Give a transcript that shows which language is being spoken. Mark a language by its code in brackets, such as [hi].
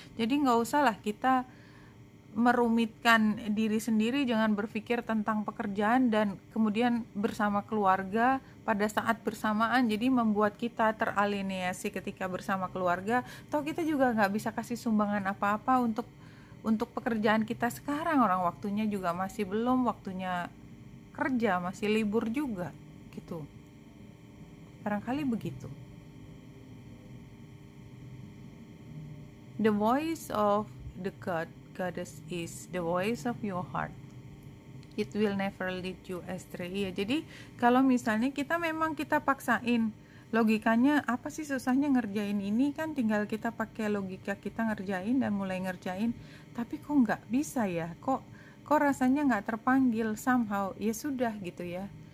[id] Jadi nggak usah lah kita merumitkan diri sendiri, jangan berpikir tentang pekerjaan dan kemudian bersama keluarga pada saat bersamaan, jadi membuat kita teralienasi ketika bersama keluarga. Toh kita juga nggak bisa kasih sumbangan apa-apa untuk pekerjaan kita sekarang, orang waktunya juga masih belum, waktunya kerja masih libur juga gitu, barangkali begitu. [en] The voice of the goddess is the voice of your heart. It will never lead you astray. [id] Ya, jadi kalau misalnya kita paksain, logikanya apa sih susahnya ngerjain ini, kan tinggal kita pakai logika kita ngerjain dan mulai ngerjain, tapi kok nggak bisa ya, kok rasanya nggak terpanggil somehow, ya sudah gitu ya.